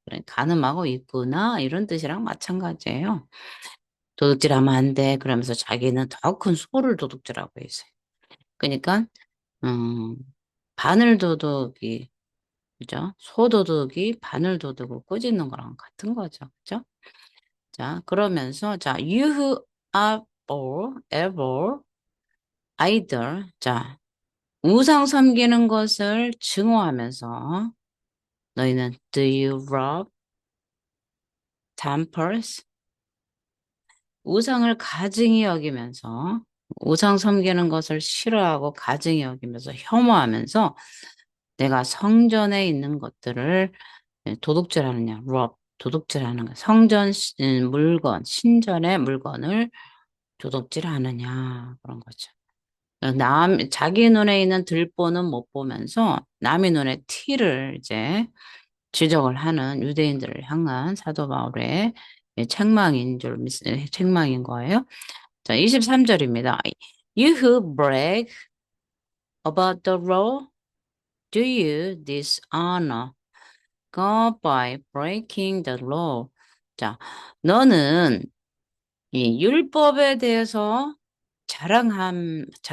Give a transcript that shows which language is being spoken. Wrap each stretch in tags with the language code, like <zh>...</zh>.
<ko>그래, 가늠하고 있구나. 이런 뜻이랑 마찬가지예요. 도둑질하면 안 돼. 그러면서 자기는 더 큰 소를 도둑질하고 있어요. 그러니까, 음, 바늘 도둑이, 그죠? 소 도둑이 바늘 도둑을 꾸짖는 거랑 같은 거죠. 그죠?</ko> <en>자, 그러면서, 자, you who are all, ever, either.</en> <ko>자, 우상 섬기는 것을 증오하면서 너희는</ko> <en>do you rob temples?</en> <ko>우상을 가증히 여기면서 우상 섬기는 것을 싫어하고 가증히 여기면서 혐오하면서 내가 성전에 있는 것들을 도둑질하느냐, rob, 도둑질하는 거, 물건, 신전의 물건을 도둑질하느냐 그런 거죠. 자기 눈에 있는 들보는 못 보면서 남의 눈에 티를 이제 지적을 하는 유대인들을 향한 사도 바울의 책망인 거예요. 자, 23절입니다.</ko> <en>You who brag about the law, do you dishonor God by breaking the law?</en> <ko>자, 너는 이 율법에 대해서 자랑하면서</ko>